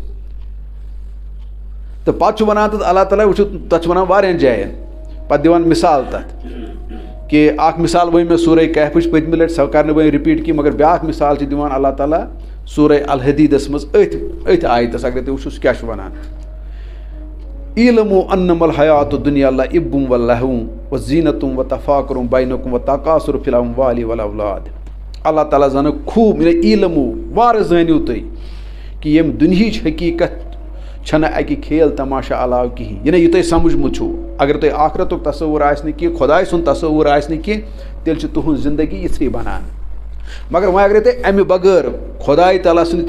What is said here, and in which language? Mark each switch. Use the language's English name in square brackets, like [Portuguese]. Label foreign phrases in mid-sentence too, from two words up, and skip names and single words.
[Kashmiri] تہٕ پتہٕ چھُ وَنان تَتھ اللہ تعالیٰ وٕچھِو تتھ چھُ وَنان واریاہن جاین پتہٕ دِوان مثال تتھ کہِ اکھ مثال ؤنۍ مےٚ سورہ کہفٕچ پٔتمہِ لٹہِ سۄ کرنہٕ وۄنۍ رِپیٖٹ کینٛہہ مگر بیٛاکھ مثال چھِ دِوان اللہ تعالیٰ سورہ الحدیٖدس منٛز أتھۍ آیتس اگر تُہۍ وٕچھِو سُہ کیاہ چھُ وَنان [Arabic] اعلموا انما الحیات الدنیا لعب ولہو وزینۃ وتفاخر بینکم وتکاثر فی الاموال والاولاد [Kashmiri] اللہ تعالیٰ زانو خوٗب علمو وارٕ زٲنِو تُہۍ کہِ ییٚمہِ دُنہِچ حقیٖقت چھنہٕ اَکہِ کھیل تماشا علاوٕ کِہیٖنۍ یعنی یہِ تۄہہِ سمجھمُت چھُو اگر تۄہہِ آخرتُک تصوُر آسہِ نہٕ کینٛہہ خۄداے سُنٛد تصوُر آسہِ نہٕ کینٛہہ تیٚلہِ چھِ تُہٕنٛز زندگی یِژھٕے بنان مگر وۄنۍ اگرے تُہۍ امہِ بغٲر خۄداے تعالیٰ سٕنٛدِ